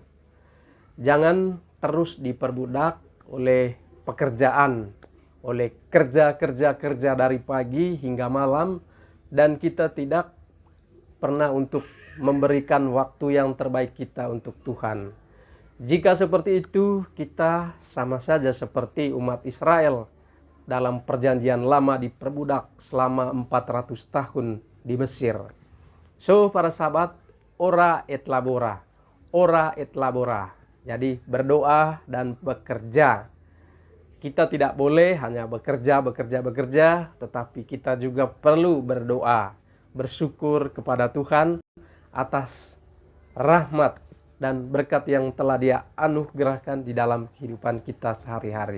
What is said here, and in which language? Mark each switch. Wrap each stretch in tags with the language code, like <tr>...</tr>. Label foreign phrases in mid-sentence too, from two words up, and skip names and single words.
<id>Jangan terus diperbudak oleh pekerjaan, oleh kerja dari pagi hingga malam, dan kita tidak pernah untuk memberikan waktu yang terbaik kita untuk Tuhan. Jika seperti itu, kita sama saja seperti umat Israel dalam perjanjian lama diperbudak selama 400 tahun di Mesir. So, para sahabat,</id> <la>ora et labora. Ora et labora.</la> <id>Jadi berdoa dan bekerja. Kita tidak boleh hanya bekerja, tetapi kita juga perlu berdoa, bersyukur kepada Tuhan atas rahmat dan berkat yang telah Dia anugerahkan di dalam kehidupan kita sehari-hari.</id>